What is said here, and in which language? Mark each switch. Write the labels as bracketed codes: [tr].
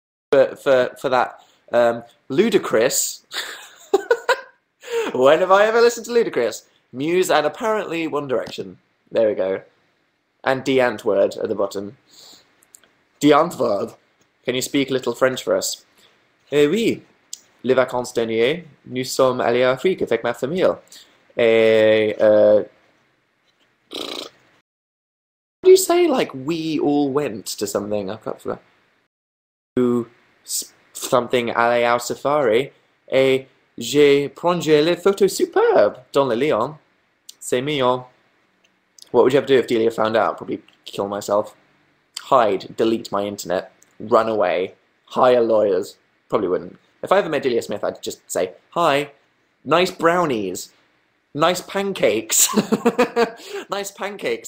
[en] But for that, Ludacris. When have I ever listened to Ludacris? Muse and apparently One Direction. There we go. And D'Antwoord at the bottom. D'Antwoord. Can you speak a little French for us? [fr] Eh oui. Les vacances dernières, nous sommes allés en Afrique avec ma famille. [en] Et how do you say like we all went to something? I can't forget. To something [fr] aller au safari. Et j'ai pris les photos superbes dans le lion. C'est mignon. [en] What would you have to do if Delia found out? Probably kill myself. Hide, delete my internet, run away, hire lawyers. Probably wouldn't. If I ever met Delia Smith, I'd just say, "Hi, nice brownies, nice pancakes, nice pancakes.